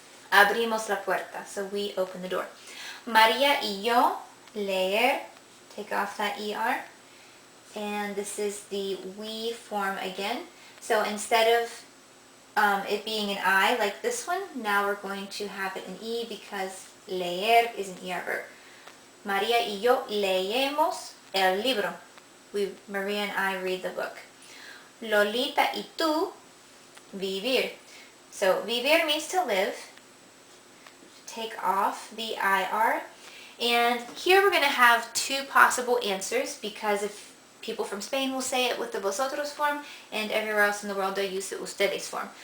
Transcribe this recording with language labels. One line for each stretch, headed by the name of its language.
Spanish: Abrimos la puerta,
English: so we open the door.
Spanish: María y yo leer.
English: take off that ER. And this is the we form again. So instead of it being an I like this one, now we're going to have it an E because leer is an ER verb.
Spanish: María y yo leemos el libro.
English: Maria and I read the book.
Spanish: Lolita y tú vivir.
English: So vivir means to live. Take off the IR. And here we're going to have two possible answers because if people from Spain will say it with the vosotros form and everywhere else in the world they'll use the ustedes form.